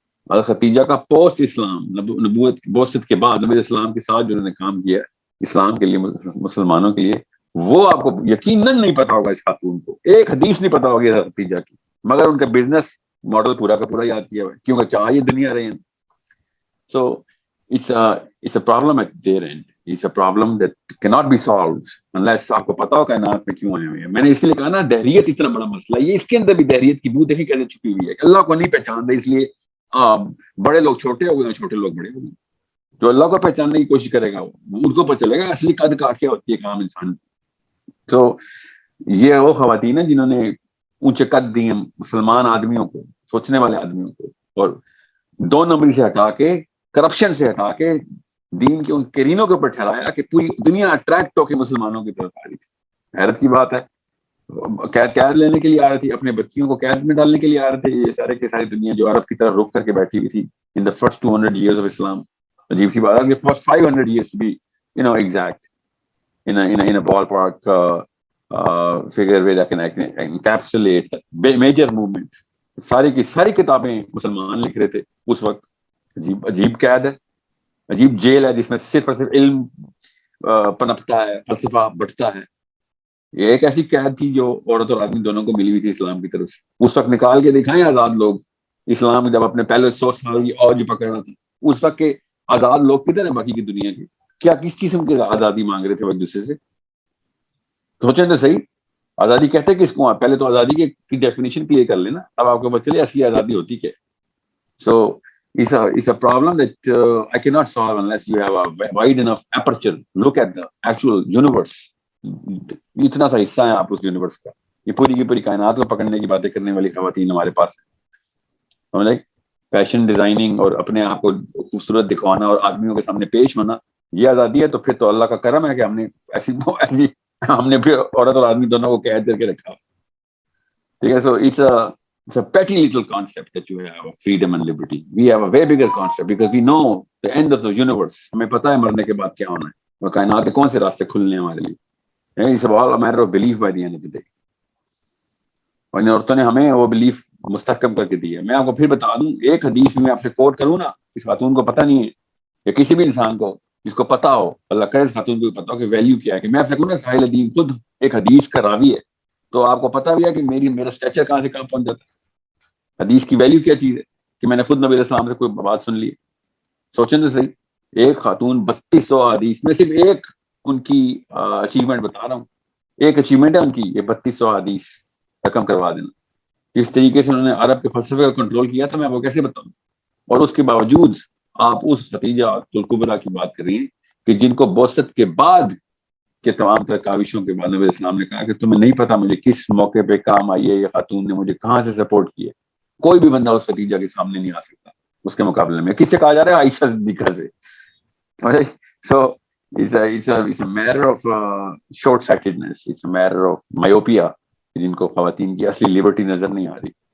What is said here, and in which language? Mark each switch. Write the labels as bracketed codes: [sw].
[ur] حضرت خدیجہ کا پوسٹ اسلام نبوت بعثت کے بعد نبی اسلام کے ساتھ جو انہوں نے کام کیا اسلام کے لیے, مسلمانوں کے لیے, وہ آپ کو یقیناً نہیں پتا ہوگا. اس خاتون کو ایک حدیث نہیں پتا ہوگی حضرت خدیجہ کی, مگر ان کا بزنس ماڈل پورا کا پورا یاد کیا ہوا ہے, کیونکہ چاہیے دنیا رہے ہیں. سو [en] it's a problem at their end. It's a problem that cannot be solved unless [ur] آپ کو پتا ہو کائنات میں کیوں آئے ہوئے ہیں. میں نے اس لیے کہا نا دہریت اتنا بڑا مسئلہ ہے. یہ اس کے اندر بھی دہریت کی بو دیکھیں کیسے چھپی ہوئی ہے. اللہ کو نہیں پہچانتے, اس لیے بڑے لوگ چھوٹے ہو گئے, چھوٹے لوگ بڑے ہو گئے. جو اللہ کو پہچاننے کی کوشش کرے گا ان کو پتہ چلے گا اصلی قد کا کیا ہوتی ہے کام انسان. تو یہ وہ خواتین ہیں جنہوں نے اونچے قد دیے مسلمان آدمیوں کو, سوچنے والے آدمیوں کو, اور 2 نمبری سے ہٹا کے, کرپشن سے ہٹا کے دین کے ان کرینوں کے اوپر ٹھہرایا کہ پوری دنیا اٹریکٹ ہو کے مسلمانوں کی طرف آ رہی تھی. حیرت کی بات ہے, قید لینے کے لیے آ رہی تھی, اپنے بچیوں کو قید میں ڈالنے کے لیے آ رہے تھے. یہ سارے کی ساری دنیا جو عرب کی طرف رک کر کے بیٹھی ہوئی تھی ان [en] the first 200 years of Islam. [ur] عجیب سی بات ہے کہ [en] first 500 years to be exact in a ballpark figure where I can encapsulate the major movement. [ur] ساری کی ساری کتابیں مسلمان لکھ رہے تھے اس وقت. عجیب قید ہے, عجیب جیل ہے جس میں صرف اور صرف علم پنپتا ہے, فلسفہ بٹتا ہے. یہ ایک ایسی قید تھی جو عورت اور آدمی دونوں کو ملی ہوئی تھی اسلام کی طرف سے. اس وقت نکال کے دکھائیں آزاد لوگ. اسلام جب اپنے پہلے 100 سال کی اوج پکڑ رہا تھا, اس وقت کے آزاد لوگ کدھر ہیں باقی کی دنیا کے؟ کیا کس قسم کی آزادی مانگ رہے تھے ایک دوسرے سے؟ سوچیں تو صحیح, آزادی کہتے کس کو؟ پہلے تو آزادی کی ڈیفینیشن کلیئر کر لینا, اب آپ کو پتہ چلے اصلی آزادی ہوتی کیا. سو [en] it's a problem that I cannot solve unless you have a wide enough aperture. Look at the actual universe. [ur] اتنا سا حصہ ہے آپ اس یونیورس کا. یہ پوری کی پوری کائنات کو پکڑنے کی باتیں کرنے والی خواتین ہمارے پاس ہیں. فیشن ڈیزائننگ اور اپنے آپ کو خوبصورت دکھوانا اور آدمیوں کے سامنے پیش ہونا, یہ آزادی ہے. تو پھر تو اللہ کا کرم ہے کہ ہم نے ایسی ہم نے پھر عورت اور آدمی دونوں کو قید کر کے رکھا. ٹھیک ہے. سو [en] it's a petty little concept that you have of freedom and liberty. We have a way bigger concept because we know the end of the universe. [ur] ہمیں پتہ ہے مرنے کے بعد کیا ہونا ہے, اور کائنات کے کون سے راستے کھلنے ہیں ہمارے لیے. [en] It's all a matter of belief by the end of the day. [ur] اور ان عورتوں نے ہمیں وہ بلیف مستحکم کر کے دی ہے. میں آپ کو پھر بتا دوں, ایک حدیث میں آپ سے کوٹ کروں نا, اس خاتون کو پتہ نہیں ہے, یا کسی بھی انسان کو جس کو پتا ہو, اللہ کرے اس خاتون کو پتا ہو کہ ویلیو کیا ہے, کہ میں آپ سے کہوں نا ساحل الدین خود ایک حدیث کا راوی ہے, تو آپ کو پتا بھی ہے کہ میرا اسٹیچر کہاں سے کہاں پہنچ جاتا ہے. حدیث کی ویلیو کیا چیز ہے کہ میں نے خود نبی علیہ السلام سے کوئی بات سن لی. سوچیں تو صحیح, ایک خاتون 3200 حدیث میں صرف ایک ان کی اچیومنٹ بتا رہا ہوں, ایک اچیومنٹ ہے ان کی, یہ 3200 حدیث رقم کروا دینا. اس طریقے سے انہوں نے عرب کے فلسفے کو کنٹرول کیا تھا, میں وہ کیسے بتاؤں. اور اس کے باوجود آپ اس خدیجہ الکبریٰ کی بات کر رہی ہیں کہ جن کو بعثت کے بعد کے تمام تر کاوشوں کے بعد نبی اسلام نے کہا کہ تمہیں نہیں پتا مجھے کس موقع پہ کام آئی ہے، یہ خاتون نے مجھے کہاں سے سپورٹ کی ہے. کوئی بھی بندہ اس ختیجہ کے سامنے نہیں آ سکتا اس کے مقابلے میں. کس سے کہا جا رہا ہے؟ عائشہ صدیقہ سے. [en] So it's a matter of short sightedness, it's a matter of myopia [ur] جن کو خواتین کی اصلی لبرٹی نظر نہیں آ رہی.